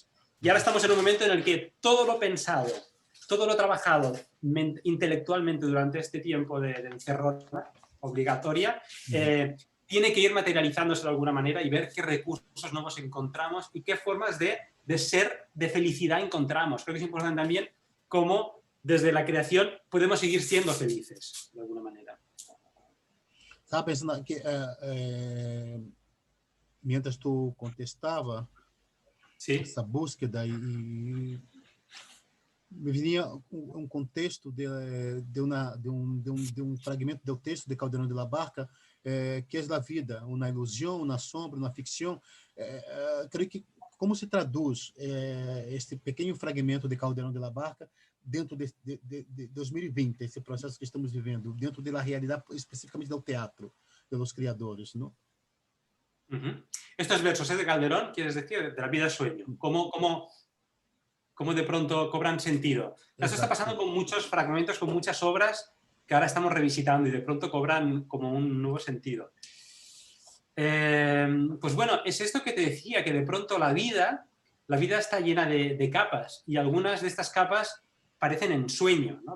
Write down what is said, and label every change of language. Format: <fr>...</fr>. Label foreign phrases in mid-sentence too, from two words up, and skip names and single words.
<es>Y ahora estamos en un momento en el que todo lo pensado, todo lo trabajado intelectualmente durante este tiempo de encerrona obligatoria, tiene que ir materializándose de alguna manera y ver qué recursos nuevos encontramos y qué formas de ser, de felicidad encontramos. Creo que es importante también cómo desde la creación podemos seguir siendo felices, de alguna manera. Estaba pensando que mientras tú contestaba</es> <pt>essa búsqueda e me vinha contexto de um fragmento do texto de Calderón de la Barca, que é a vida, uma ilusão, uma sombra, uma ficção. Creio que como se traduz este pequeno fragmento de Calderón de la Barca dentro de 2020, esse processo que estamos vivendo, dentro da realidade especificamente do teatro, dos criadores, não?</pt> <es>Estos versos de Calderón, quieres decir, de la vida sueño, cómo de pronto cobran sentido. Eso está pasando con muchos fragmentos, con muchas obras que ahora estamos revisitando y de pronto cobran como un nuevo sentido. Pues bueno, es esto que te decía, que de pronto la vida está llena de capas y algunas de estas capas parecen ensueño, ¿no?</es>